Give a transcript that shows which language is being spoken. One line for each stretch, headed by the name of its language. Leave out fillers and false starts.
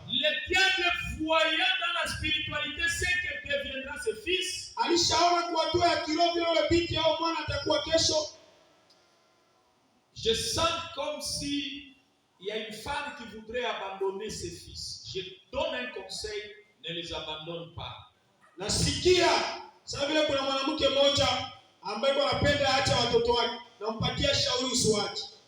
French: le diable voyant dans la spiritualité ce que deviendra ce fils,
Swahili: alishaona kwa hatua ya kiroho vile ule binti au mwana atakuwa kesho.
French: je sens comme si il y a une femme qui voudrait abandonner ses fils. Je donne un conseil, ne les abandonne pas.
Swahili: Nasikia sasa vile kuna mwanamke mmoja ambaye anapenda aache watoto wake, nampatia shauri usiwache.